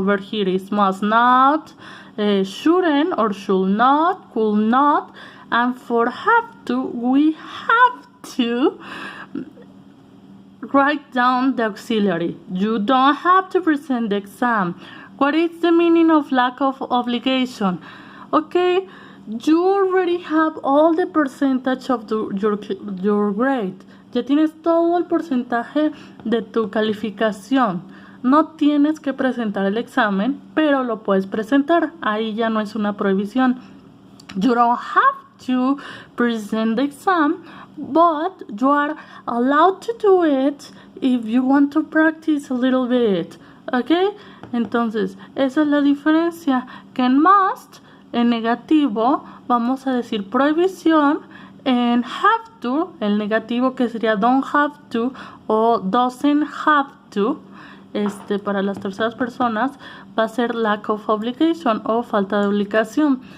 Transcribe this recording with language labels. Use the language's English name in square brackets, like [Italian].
[English] Over here is must not, shouldn't or should not, could not, and for have to, we have to write down the auxiliary. You don't have to present the exam. What is the meaning of lack of obligation? Okay, you already have all the percentage of your grade. [Spanish] Ya tienes todo el porcentaje de tu calificación. No tienes que presentar el examen, pero lo puedes presentar. Ahí ya no es una prohibición. [English] You don't have to present the exam, but you are allowed to do it if you want to practice a little bit. ¿Ok? [Spanish] Entonces, esa es la diferencia. Que en must, en negativo, vamos a decir prohibición. En have to, el negativo que sería don't have to o doesn't have to, para las terceras personas va a ser [English] lack of obligation [Spanish] o falta de obligación.